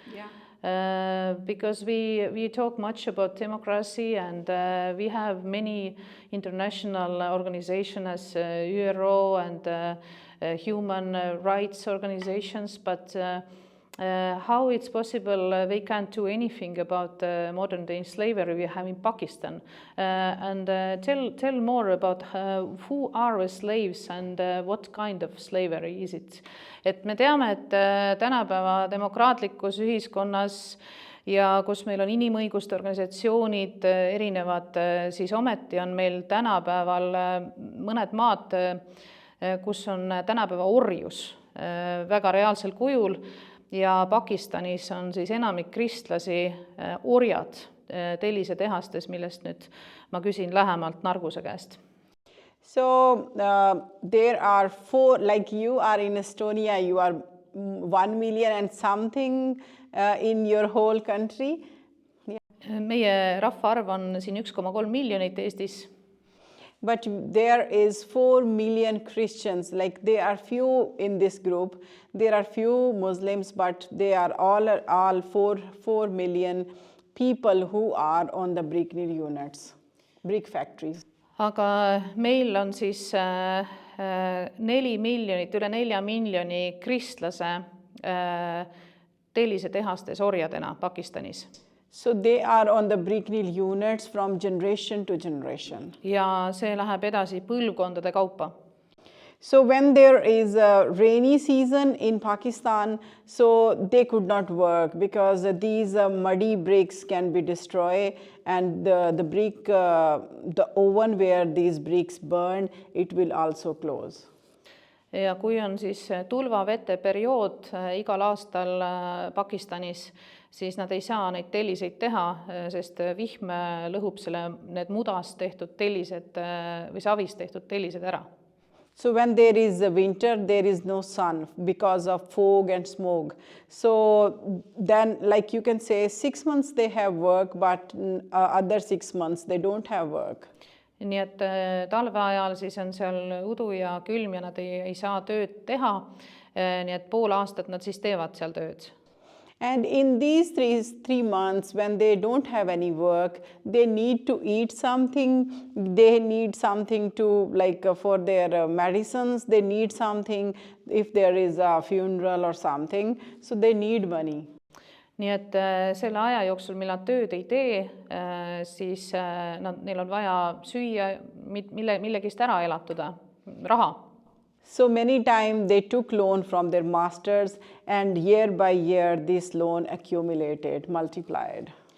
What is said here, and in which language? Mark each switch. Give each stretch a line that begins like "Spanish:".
English: Yeah. Because we talk much about democracy and we have many international organizations as URO and human rights organizations, but how it's possible they can't do anything about modern day slavery we have in Pakistan. And tell more about who are the slaves and what kind of slavery is it.
Estonian: Et me teame, et tänapäeva demokraatlikus ühiskonnas ja kus meil on inimõiguste organisatsioonid erinevad, siis ometi on meil tänapäeval mõned maad, kus on tänapäeva orjus väga reaalsel kujul. Ja Pakistanis on siis enamik kristlasi orjad tellisetehastes, millest nüüd ma küsin lähemalt Narguse käest.
English: So there are 4, like you are in Estonia, you are 1 million and something in your whole country. Yeah.
Estonian: Meie rahvaarv on siin 1,3 miljonit Eestis.
English: But there is 4 million Christians, like there are few in this group. There are few Muslims, but they are all 4 million people who are on the brick units, brick factories.
Estonian: Aga meil on siis 4 miljonit, üle 4 miljoni kristlase tellisetehastes orjadena Pakistanis.
English: So they are on the brick units from generation to generation.
Estonian: Ja see läheb edasi põlvkondade kaupa.
English: So when there is a rainy season in Pakistan, so they could not work because these muddy bricks can be destroyed, and the brick, the oven where these bricks burn, it will also close.
Estonian: Ja kui on siis tulvavete periood igal aastal Pakistanis, siis nad ei saa neid telliseid teha, sest vihm lõhub need mudast tehtud tellised või savist tehtud tellised ära.
English: So when there is a winter, there is no sun because of fog and smoke. So then, like you can say, 6 months they have work, but other 6 months they don't have work.
Estonian: Nii et talve ajal siis on seal udu ja külm ja nad ei saa tööd teha, nii et pool aastat nad siis teevad seal tööd.
English: And in these 3 months, when they don't have any work, they need to eat something, they need something to, like for their medicines, they need something if there is a funeral or something, so they need money.
Estonian: Nii et selle aja jooksul, mil nad tööd ei tee, siis neil on vaja süüa, millegist ära elatuda, raha.
English: So many times they took loan from their masters, and year by year this loan accumulated, multiplied.